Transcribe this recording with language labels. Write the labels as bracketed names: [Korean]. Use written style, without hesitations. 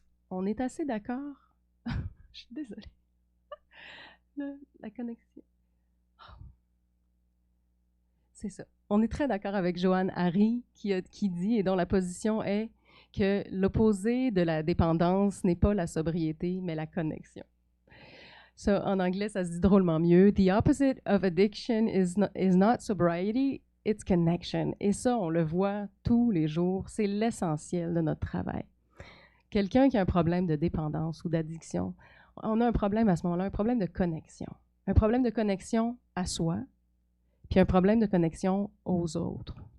[French] On est assez d'accord. Je suis désolée. La connexion. C'est ça. On est très d'accord avec Joanne Hari qui dit, et dont la position est que l'opposé de la dépendance n'est pas la sobriété, mais la connexion. Ça, en anglais, ça se dit drôlement mieux. [English] The opposite of addiction is not sobriety, it's connection. [French] Et ça, on le voit tous les jours. C'est l'essentiel de notre travail. Quelqu'un qui a un problème de dépendance ou d'addiction, on a un problème à ce moment-là, un problème de connexion. Un problème de connexion à soi, puis un problème de connexion aux autres.